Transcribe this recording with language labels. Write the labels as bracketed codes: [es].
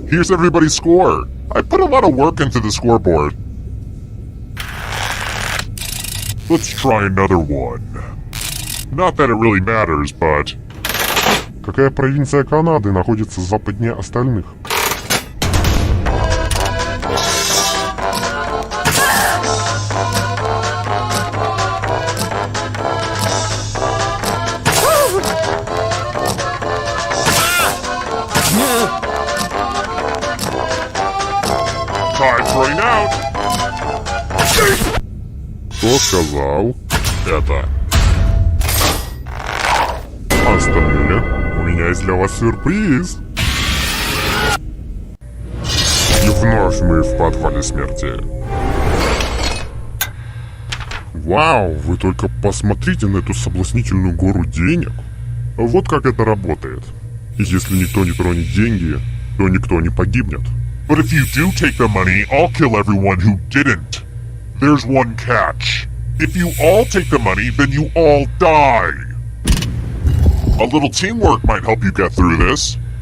[en] Here's everybody's score. I put a lot of work into the scoreboard. Let's try another one. Not that it really matters, but... [ru] Какая провинция Канады находится западнее остальных? [en] Time's running out. [ru] Кто сказал это? Остальные, у меня есть для вас сюрприз. И вновь мы в подвале смерти. Вау, вы только посмотрите на эту соблазнительную гору денег. Вот как это работает. И если никто не тронет деньги, то никто не погибнет. [en] But if you do take the money, I'll kill everyone who didn't. There's one catch. If you all take the money, then you all die. A little teamwork might help you get through this.